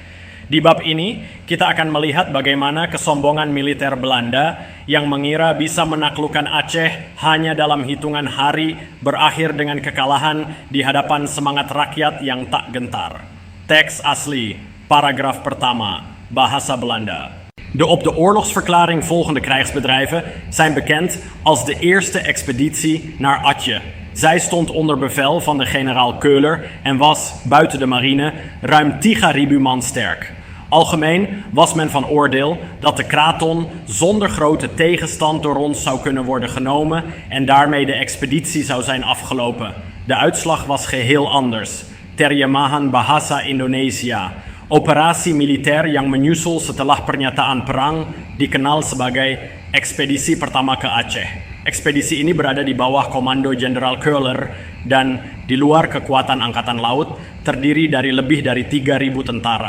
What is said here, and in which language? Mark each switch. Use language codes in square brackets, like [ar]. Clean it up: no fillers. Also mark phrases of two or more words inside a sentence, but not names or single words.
[id] Di bab ini, kita akan melihat bagaimana kesombongan militer Belanda yang mengira bisa menaklukkan Aceh hanya dalam hitungan hari berakhir dengan kekalahan di hadapan semangat rakyat yang tak gentar. Teks asli, paragraaf pertama, bahasa Belanda. [nl] De op de oorlogsverklaring volgende krijgsbedrijven zijn bekend als de Eerste Expeditie naar Aceh. Zij stond onder bevel van de generaal Köhler en was, buiten de marine, ruim 10.000 man sterk. Algemeen was men van oordeel dat de kraton zonder grote tegenstand door ons zou kunnen worden genomen en daarmee de expeditie zou zijn afgelopen. De uitslag was geheel anders. [id] Terjemahan Bahasa Indonesia. Operasi militer yang menyusul setelah pernyataan perang dikenal sebagai ekspedisi pertama ke Aceh. Ekspedisi ini berada di bawah komando Jenderal Köhler dan di luar kekuatan angkatan laut, terdiri dari lebih dari 3.000 tentara.